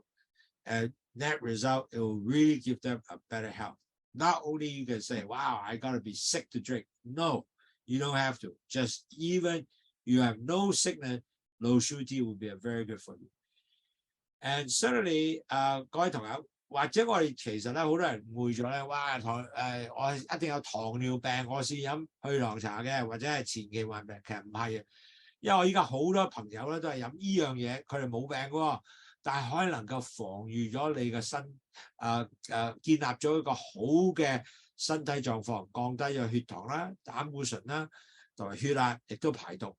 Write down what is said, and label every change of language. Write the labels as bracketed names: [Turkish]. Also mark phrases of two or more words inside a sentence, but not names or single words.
[English] And that result, it will really give them a better health. Not only you can say, wow, I gotta be sick to drink. No, you don't have to. Just even you have no sickness, Lowsutea will be very good for you. And certainly, [Cantonese] 各位同友，或者我哋其實咧，好多人誤會咗咧，哇，我一定有糖尿病，我先飲去糖茶嘅，或者係前期患病，其實唔係嘅。因為我依家好多朋友咧都係飲呢樣嘢，佢哋冇病嘅喎，但係可以能夠防禦咗你嘅建立咗一個好嘅身體狀況，降低咗血糖啦、膽固醇啦，同埋血壓，亦都排毒。